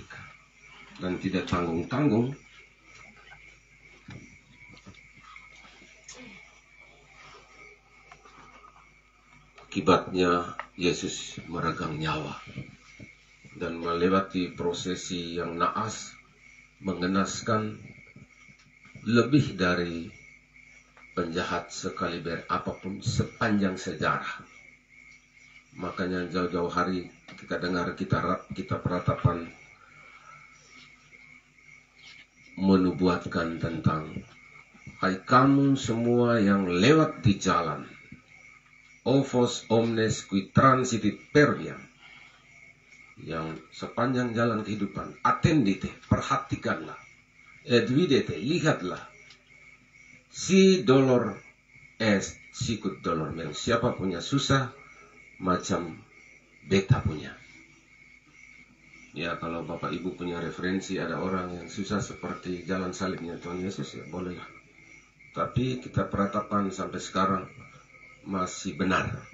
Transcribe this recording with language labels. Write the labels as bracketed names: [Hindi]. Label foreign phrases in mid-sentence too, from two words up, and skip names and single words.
[Indonesian] Dan tidak tanggung-tanggung, akibatnya Yesus meregang nyawa dan melewati prosesi yang naas, mengenaskan, lebih dari penjahat sekaliber apapun sepanjang sejarah. Makanya jauh-jauh hari kita dengar kita peratapan menubuatkan tentang, "Hai kamu semua yang lewat di jalan, [Latin] ovos omnes qui transitit per via," [Indonesian] yang sepanjang jalan kehidupan, [Latin] "attendite," perhatikanlah, "et videte," lihatlah, "si dolor est sicut dolor meum," [Ambonese Malay] siapa punya susah macam beta punya. [Indonesian] Ya, kalau Bapak Ibu punya referensi ada orang yang susah seperti jalan salibnya Tuhan Yesus, ya bolehlah. Tapi kita peratapan sampai sekarang masih benar.